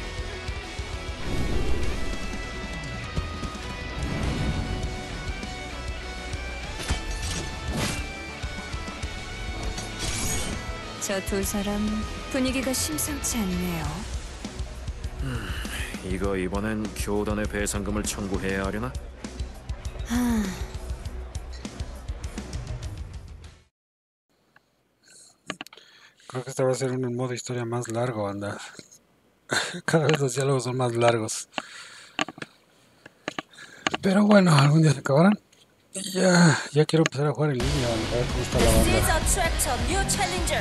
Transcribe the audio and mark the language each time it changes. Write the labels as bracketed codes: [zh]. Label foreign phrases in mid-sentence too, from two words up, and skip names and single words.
[ko] 저 두 사람 분위기가 심상치 않네요. 이거 이번엔 교단의 배상금을 청구해야 하려나? [es] Creo que este va a ser un modo historia más largo, anda. Cada vez los diálogos son más largos. Pero bueno, algún día se acabarán. Y ya quiero empezar a jugar en línea, a ver cómo está la banda. [en] Attract a new challenger.